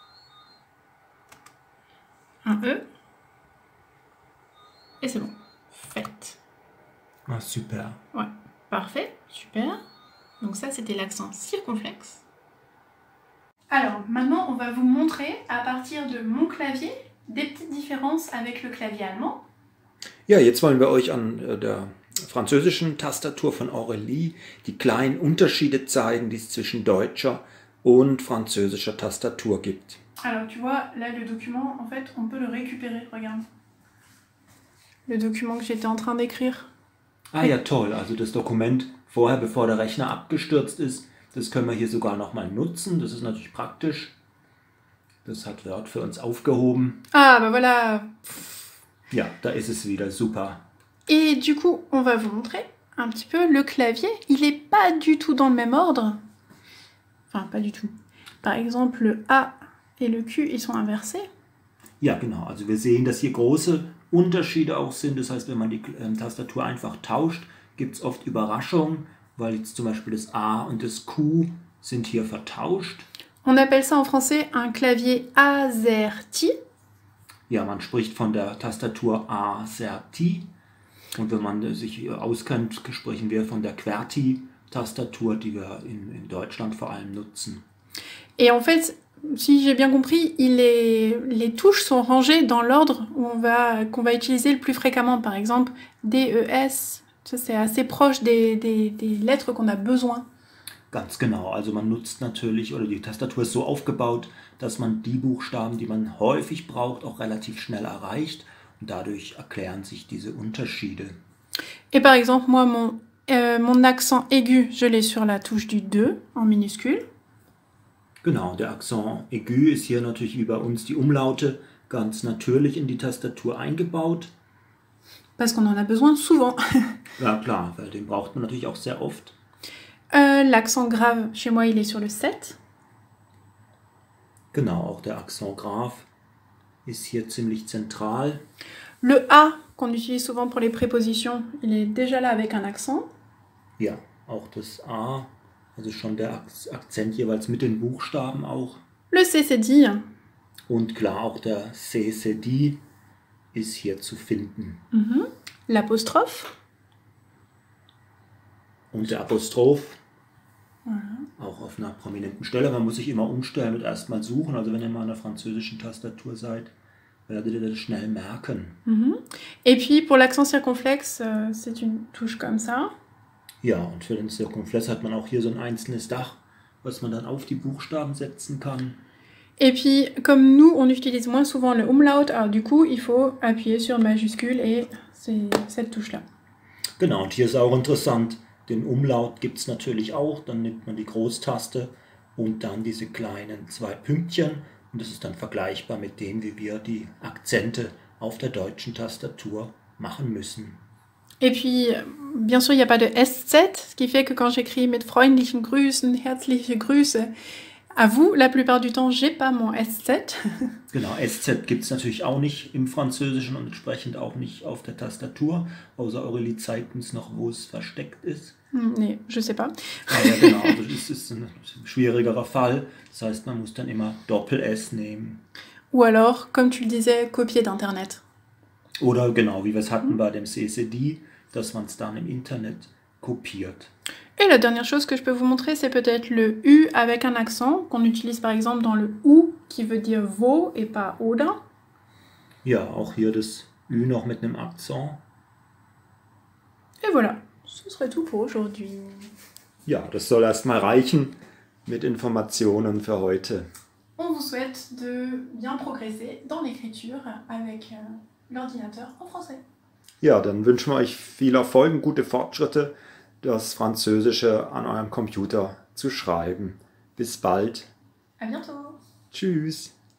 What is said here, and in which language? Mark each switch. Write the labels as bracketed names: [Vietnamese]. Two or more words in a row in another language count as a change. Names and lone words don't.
[French] Un E. Et c'est bon. Fête. Ah, super. Ouais, parfait, super. Donc ça, c'était l'accent circonflexe. Alors, maintenant, on va vous montrer, à partir de mon clavier, des petites différences avec le clavier allemand. [German] Ja, jetzt wollen wir euch an der französischen Tastatur von Aurélie die kleinen Unterschiede zeigen, die es zwischen deutscher und französischer Tastatur gibt. [French] Alors, tu vois, là, le document, en fait, on peut le récupérer, regarde. Le document que j'étais en train d'écrire. [German] Ah ja, toll. Also das Dokument vorher, bevor der Rechner abgestürzt ist, das können wir hier sogar nochmal nutzen. Das ist natürlich praktisch. Das hat Word für uns aufgehoben. [French] Ah, bah voilà. [German] Ja, da ist es wieder. Super. [French] Et du coup, on va vous montrer un petit peu le clavier. Il n'est pas du tout dans le même ordre. Enfin, pas du tout. Par exemple, le A et le Q, ils sont inversés. [German] Ja, genau. Also wir sehen, dass hier große Unterschiede auch sind. Das heißt, wenn man die Tastatur einfach tauscht, gibt es oft Überraschungen, weil jetzt zum Beispiel das A und das Q sind hier vertauscht. [French] On appelle ça en français un clavier AZERTY. [German] Ja, man spricht von der Tastatur AZERTY. Und wenn man sich auskennt, sprechen wir von der QWERTY-Tastatur, die wir in Deutschland vor allem nutzen. [French] Et en fait, si j'ai bien compris, les touches sont rangées dans l'ordre qu'on va utiliser le plus fréquemment. Par exemple, DES, c'est assez proche des lettres qu'on a besoin. [German] Ganz genau, also man nutzt natürlich, oder die Tastatur ist so aufgebaut, dass man die Buchstaben, die man häufig braucht, auch relativ schnell erreicht. Und dadurch erklären sich diese Unterschiede. [French] Et par exemple, moi, mon accent aigu, je l'ai sur la touche du 2 en minuscule. [German] Genau, der [French] Accent aigu [German] ist hier natürlich wie bei uns die Umlaute ganz natürlich in die Tastatur eingebaut. [French] Parce qu'on en a besoin souvent. [German] Ja klar, weil den braucht man natürlich auch sehr oft. [French] L'accent grave, chez moi, il est sur le 7. [German] Genau, auch der [French] Accent grave [German] ist hier ziemlich zentral. [French] Le A, qu'on utilise souvent pour les prépositions, il est déjà là avec un accent. [German] Ja, auch das A, also schon der Akzent jeweils mit den Buchstaben auch. [French] Le C, c'est dit. [German] Und klar, auch der C, [French] c'est dit [German] ist hier zu finden. [French] Mhm. L'apostrophe. [German] Und der Apostroph, [French] Voilà. [German] auch auf einer prominenten Stelle. Man muss sich immer umstellen und erstmal suchen. Also wenn ihr mal an der französischen Tastatur seid, werdet ihr das schnell merken. Mhm. [French] Et puis pour l'accent circonflexe, c'est une touche comme ça. [German] Ja, und für den Circonflexe hat man auch hier so ein einzelnes Dach, was man dann auf die Buchstaben setzen kann. [French] Et puis, comme nous, on utilise moins souvent le umlaut, alors du coup, il faut appuyer sur majuscule et c'est cette touche-là. [German] Genau, und hier ist auch interessant, den Umlaut gibt es natürlich auch. Dann nimmt man die Großtaste und dann diese kleinen zwei Pünktchen Und das ist dann vergleichbar mit dem, wie wir die Akzente auf der deutschen Tastatur machen müssen. [French] Et puis, bien sûr, il n'y a pas de SZ, ce qui fait que quand j'écris [German] mit freundlichen Grüßen, herzliche Grüße, [French] à vous, la plupart du temps, j'ai pas mon SZ. [German] Genau, SZ gibt es natürlich auch nicht im Französischen und entsprechend auch nicht auf der Tastatur, außer Aurélie zeigt uns noch, wo es versteckt ist. Nee, [French] je sais pas. [German] Ah ja, genau, also das ist ein schwierigerer Fall. Das heißt, man muss dann immer Doppel-S nehmen. [French] Ou alors, comme tu le disais, copier d'Internet. [German] Oder genau, wie wir es hatten bei dem CCD, dass man es dann im Internet kopiert. [French] Et la dernière chose que je peux vous montrer, c'est peut-être le U avec un accent, qu'on utilise par exemple dans le OU, qui veut dire wo et pas oder. [German] Ja, auch hier das Ü noch mit einem Akzent. [French] Et voilà, ce serait tout pour aujourd'hui. [German] Ja, das soll erstmal reichen mit Informationen für heute. [French] On vous souhaite de bien progresser dans l'écriture avec l'ordinateur en français. [German] Ja, dann wünschen wir euch viel Erfolg und gute Fortschritte, das Französische an eurem Computer zu schreiben. Bis bald. [French] À bientôt. [German] Tschüss.